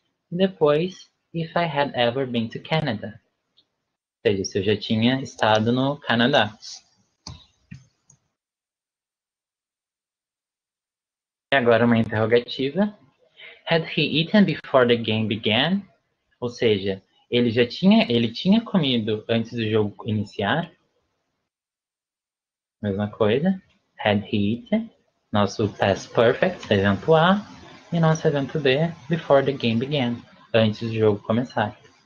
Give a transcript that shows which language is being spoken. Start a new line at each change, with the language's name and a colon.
Portuguese: E depois,
English: if I had ever been to Canada.
Portuguese: Ou seja, se eu já tinha estado no Canadá. E agora uma interrogativa.
English: Had he eaten before the game began?
Portuguese: Ou seja, ele tinha comido antes do jogo iniciar? Mesma coisa.
English: Had he eaten?
Portuguese: Nosso past perfect, evento A. E nosso evento B,
English: before the game began.
Portuguese: Antes do jogo começar.